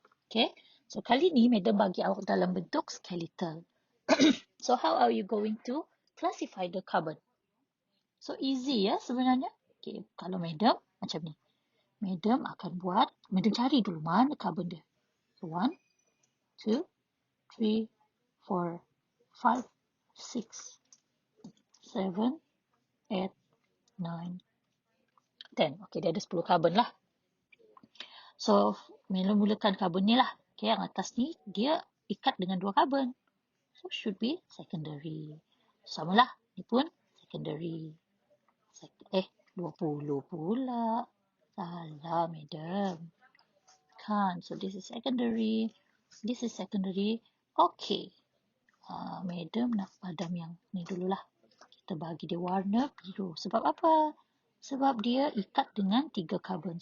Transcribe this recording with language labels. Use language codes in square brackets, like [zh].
[ms] Okay, so kali ni madam bagi awak dalam bentuk skeletal. [en] So how are you going to classify the carbon? [ms] So easy ya sebenarnya. Okay, kalau madam macam ni. Madam akan buat, madam cari dulu mana carbon dia. So 1, 2, 3, 4, 5, 6, 7, 8, 9, 10. Okay, dia ada 10 carbon lah. So, mula-mulakan carbon ni lah. Okay, yang atas ni, dia ikat dengan 2 carbon. So, [en] should be secondary. [ms] Sama lah, ni pun secondary. 20 pula. Salah, madam. Kan, [en] so this is secondary. This is secondary. Okay. [ms] Madam nak padam yang ni dululah. Kita bagi dia warna biru. Sebab apa? Sebab dia ikat dengan 3 carbon.